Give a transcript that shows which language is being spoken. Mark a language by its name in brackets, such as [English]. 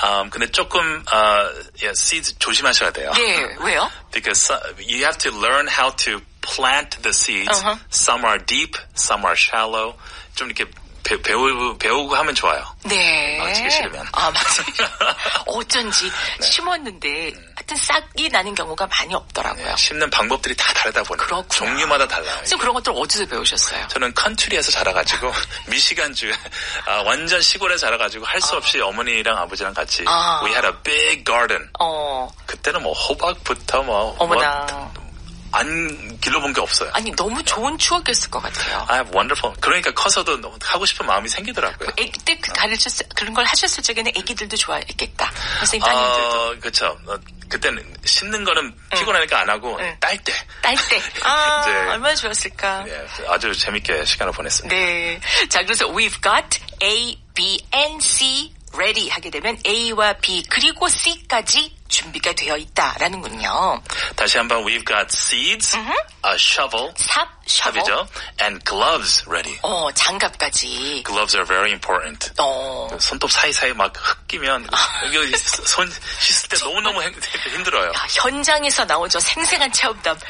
[Korean] 근데 조금 seeds 조심하셔야 돼요. 네, 왜요? [English] Because you have to learn how to plant the seeds. Some are deep, some are shallow. [Korean] 좀 이렇게 배우고 하면 좋아요. 네. 망치기 싫으면. 맞아요. 어쩐지 심었는데 하여튼 싹이 나는 경우가 많이 없더라고요. 심는 방법들이 다 다르다 보니까. 그렇구나. 종류마다 달라요. 선생님 그런 것들 어디서 배우셨어요? 저는 컨트리에서 자라가지고 미시간주에 완전 시골에 자라가지고 할 수 없이 어머니랑 아버지랑 같이 [English] We had a big garden. [Korean] 그때는 뭐 호박부터 뭐 어머나. 안 길러본 게 없어요. 아니 너무 좋은 추억이었을 것 같아요. [English] wonderful. [Korean] 그러니까 커서도 너무 하고 싶은 마음이 생기더라고요. 애기 때 그런 걸 하셨을 적에는 애기들도 좋아했겠다. 선생님 따님들도. 그렇죠. 그때는 심는 거는 피곤하니까 안 하고 딸 때. 이제 얼마나 좋았을까. 네, 아주 재밌게 시간을 보냈습니다. 네. 자, 그래서 [English] we've got A, B, and C ready [Korean] 하게 되면 A와 B 그리고 C까지 준비가 되어 있다라는군요. 다시 한번 [English] we've got seeds, a shovel, [Korean] 삽이죠, [English] and gloves ready. [Korean] 장갑까지. [English] Gloves are very important. [Korean] 손톱 사이사이 막 흙 끼면 여기 손 씻을 때 너무너무 힘들어요. 현장에서 나온 저 생생한 체험담.